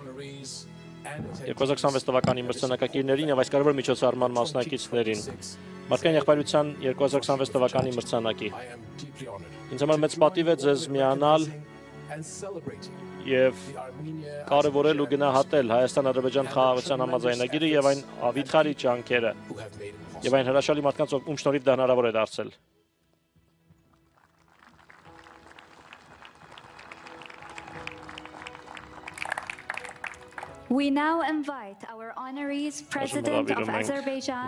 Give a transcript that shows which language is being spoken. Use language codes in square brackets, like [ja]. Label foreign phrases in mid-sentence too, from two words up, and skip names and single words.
[hy] 2026 թվականի մրցանակակիրներին եւ այս կարևոր միջոցառման մասնակիցներին մարդկային եղբայրության 2026 թվականի մրցանակի։ Ինձ համար մեծ պատիվ է ձեզ միանալ եւ կարևորել ու գնահատել Հայաստան-Ադրբեջան խաղաղության համաձայնագիրը եւ այն ավիթխարի ջանքերը եւ այն հրաշալի մարդկանց, ում շնորհիվ դա հնարավոր է դարձել։ [en] We now invite our honorees, President of Azerbaijan,